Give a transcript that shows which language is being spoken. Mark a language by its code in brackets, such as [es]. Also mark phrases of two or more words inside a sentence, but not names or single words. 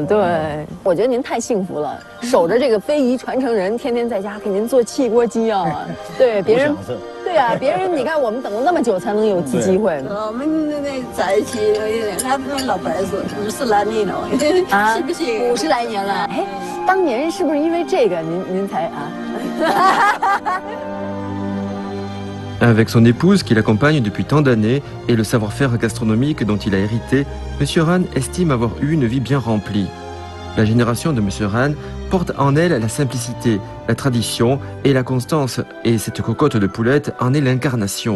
[zh] 对，我觉得您太幸福了，守着这个非遗传承人，天天在家给您做汽锅鸡啊。对，别人。对啊，别人你看，我们等了那么久才能有机会。我们那在一起，俺们老辈子50来年了，啊，是不是？50来年了。哎，当年是不是因为这个您才啊？ [fr] Avec son épouse qui l'accompagne depuis tant d'années et le savoir-faire gastronomique dont il a hérité, M. Ran estime avoir eu une vie bien remplie. La génération de M. Ran porte en elle la simplicité, la tradition et la constance, et cette cocotte de poulette en est l'incarnation.